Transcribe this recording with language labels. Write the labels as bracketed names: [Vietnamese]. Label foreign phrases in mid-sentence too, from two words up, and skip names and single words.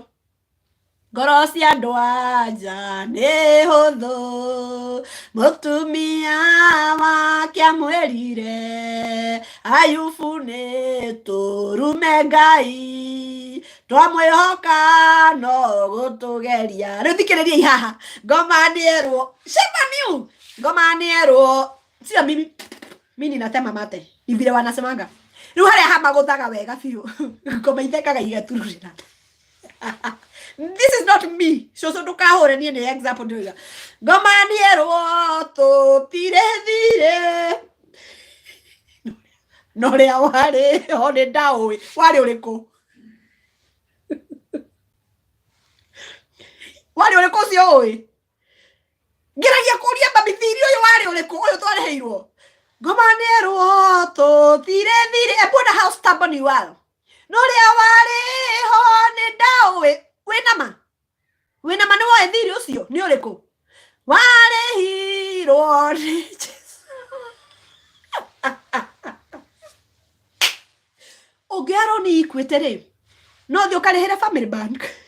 [Kikuyu] Ngoro cia andũ anja nĩ hũthũ, mũtumia wake amwĩrire, Ayubu nĩ tũrume Ngai, twamwĩhoka no gũtũgeria. Rĩu thikĩrĩriai haha, ngoma nĩerwo, shema ngoma nĩerwo, [Swahili] sio mimi natema mate, ivile wanasemanga. [Kikuyu] Rĩu harĩa hama gũthaga wega biũ, ngoma ithekaga igatururĩra. [English] This is not me. [Kikuyu] So ndukahore niĩ nĩ example ndoiga. Ngoma nĩerwo tũtire thire. No rĩa warĩ ho nĩ ndaũĩ. Warĩ ũrĩkũ? Warĩ ũrĩkũ ũcio ũĩ? Ngeragia kũria babithiri ũyũ warĩ ũrĩkũ ũyũ twarĩheirwo. Ngoma nĩerwo tũtire thire. [English] I wonder how stubborn you are. [Kikuyu] No rĩa warĩ ho nĩ ndaũĩ. Wĩnama nĩ woĩ thiri ũcio nĩ ũrĩkũ? Warĩhirwo nĩ Jesũ. Ũngĩarwo nĩ ikuĩte rĩ, no thiĩ ũkarĩhĩre family bank.